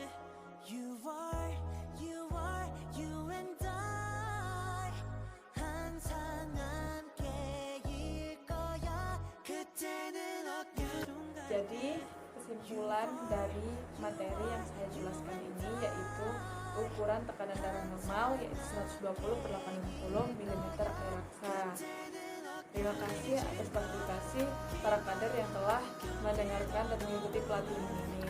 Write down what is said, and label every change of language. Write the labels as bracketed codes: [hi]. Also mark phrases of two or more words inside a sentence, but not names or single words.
[en] You and I [ko] 항상 함께일 거야. 그때는 [id] Jadi kesimpulan dari materi yang saya jelaskan ini yaitu ukuran tekanan darah normal yaitu 120/80 mm air raksa. Terima kasih atas partisipasi para kader yang telah mendengarkan dan mengikuti pelatihan ini.